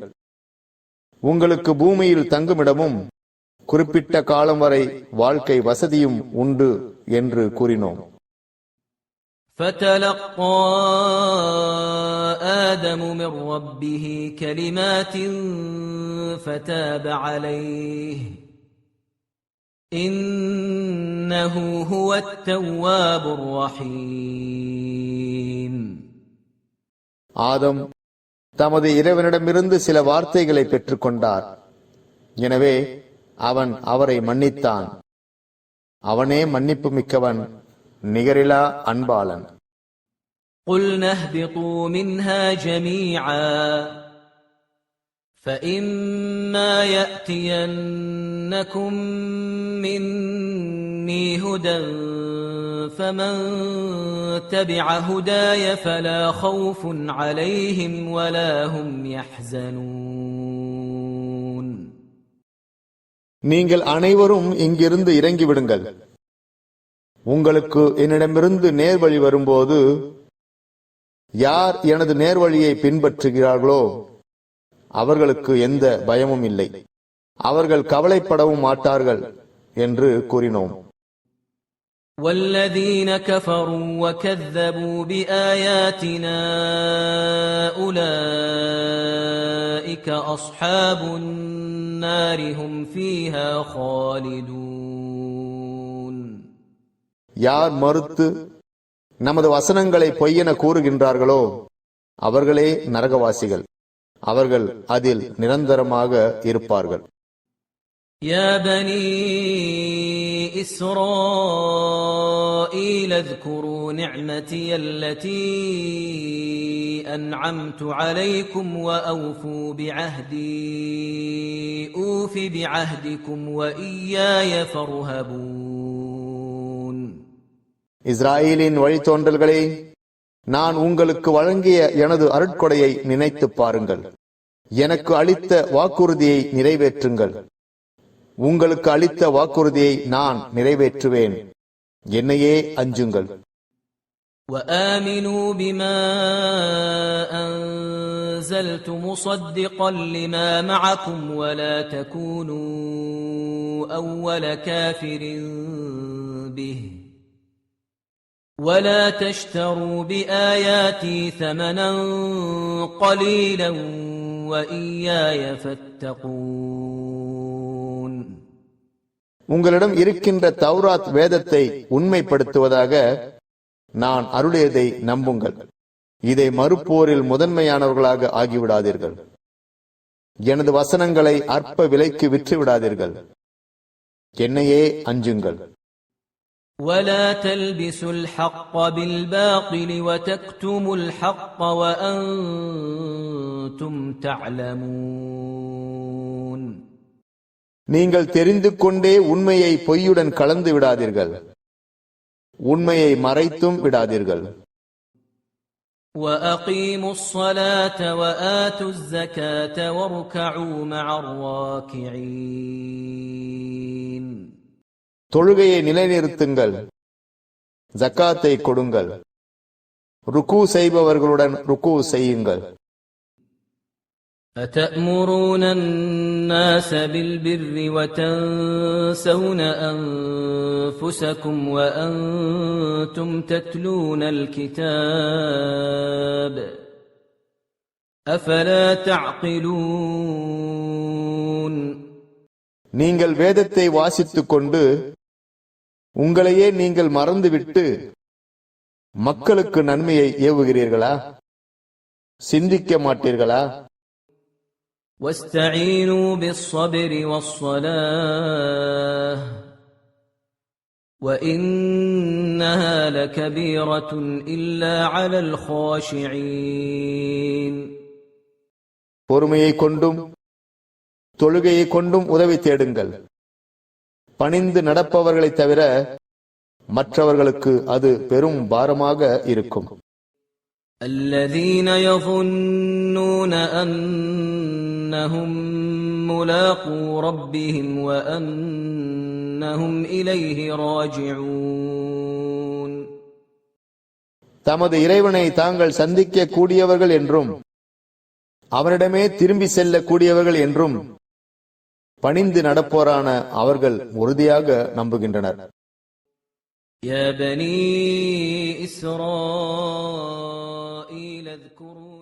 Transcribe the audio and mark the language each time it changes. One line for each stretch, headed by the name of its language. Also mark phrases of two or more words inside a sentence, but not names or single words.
Tamil: உங்களுக்கு பூமியில் தங்குமிடமும் குறிப்பிட்ட காலம் வரை வாழ்க்கை வசதியும் உண்டு என்று கூறினோம்.
Arabic: فَتَلَقَّى آدَمُ مِنْ رَبِّهِ كَلِمَاتٍ فَتَابَ عَلَيْهِ إِنَّهُ هُوَ التَّوَّابُ الرَّحِيمُ.
Tamil: ஆதம் தமது இறைவனிடமிருந்து சில வார்த்தைகளை பெற்றுக்கொண்டார். எனவே அவன் அவரை மன்னித்தான். அவனே மன்னிப்பு மிக்கவன், நிகரிலா அன்பாளன்.
Arabic: قُلْنَا اهْبِطُوا مِنْهَا جَمِيعًا فإما يأتينكم مني هدى فمن تبع هداي فلا خوف عليهم ولا هم يحزنون.
Tamil: நீங்கள் அனைவரும் இங்கிருந்து இறங்கிவிடுங்கள். உங்களுக்கு என்னிடமிருந்து நேர்வழி வரும்போது யார் எனது நேர்வழியை பின்பற்றுகிறார்களோ அவர்களுக்கு எந்த பயமும் இல்லை, அவர்கள் கவலைப்படவும் மாட்டார்கள் என்று கூறினோம்.
Arabic: والذين كفروا وكذبوا بآياتنا أولئك أصحاب النار هم فيها خالدون.
Tamil: யார் மறுத்து நமது வசனங்களை பொய்யென கூறுகின்றார்களோ அவர்களே நரகவாசிகள், அவர்கள் அதில் நிரந்தரமாக இருப்பார்கள்.
Arabic: يا بني إسرائيل اذكروا نعمتي التي أنعمت عليكم وأوفوا بعهدي أوف بعهدكم وإياي فارهبون.
Tamil: இஸ்ராயேலின் வழித்தோன்றல்களே, நான் உங்களுக்கு வழங்கிய எனது அருட்கொடையை நினைத்து பாருங்கள். எனக்கு அளித்த வாக்குறுதியை நிறைவேற்றுங்கள். உங்களுக்கு அளித்த வாக்குறுதியை நான் நிறைவேற்றுவேன். என்னையே அஞ்சுங்கள்.
Arabic: وآمنوا بما أنزلت مصدقا لما معكم ولا تكونوا أول كافر به ولا تشتروا بآياتي ثمنا قليلا وإياي فاتقون.
Tamil: உங்களிடம் இருக்கின்ற தௌராத் வேதத்தை உண்மைப்படுத்துவதாக நான் அருளியதை நம்புங்கள். இதை மறுப்போரில் முதன்மையானவர்களாக ஆகிவிடாதீர்கள். எனது வசனங்களை அற்ப விலைக்கு விற்றுவிடாதீர்கள். என்னையே அஞ்சுங்கள்.
Arabic: ولا تلبسوا الحق بالباطل وتكتموا الحق وأنتم تعلمون.
Tamil: நீங்கள் தெரிந்து கொண்டே உண்மையை பொய்யுடன் கலந்து விடாதீர்கள். உண்மையை மறைத்தும் விடாதீர்கள்.
Arabic: وأقيموا الصلاة وآتوا الزكاة واركعوا مع الراكعين.
Tamil: தொழுகையை நிலைநிறுத்துங்கள், ஜக்காத்தை கொடுங்கள், ருக்கு செய்பவர்களுடன் ருக்கு செய்யுங்கள்.
Arabic: أتأمرون الناس بالبر وتنسون أنفسكم وأنتم تتلون الكتاب أفلا تعقلون.
Tamil: நீங்கள் வேதத்தை வாசித்துக் கொண்டு உங்களையே நீங்கள் மறந்துவிட்டு மக்களுக்கு நன்மையை ஏவுகிறீர்களா? சிந்திக்க மாட்டீர்களா?
Arabic: واستعينوا بالصبر والصلاة وإنها لكبيرة إلا على الخاشعين.
Tamil: பொறுமையை கொண்டும் தொழுகையை கொண்டும் உதவி தேடுங்கள். பணிந்து நடப்பவர்களை தவிர மற்றவர்களுக்கு அது பெரும் பாரமாக இருக்கும்.
Arabic: الذين يظنون أنهم ملاقو ربهم وأنهم إليه راجعون.
Tamil: தமது இறைவனை தாங்கள் சந்திக்க கூடியவர்கள் என்றும் அவரிடமே திரும்பி செல்ல கூடியவர்கள் என்றும் பணிந்து நடப்போரான அவர்கள் உறுதியாக நம்புகின்றனர்.
Arabic: يا بني إسرائيل اذكروا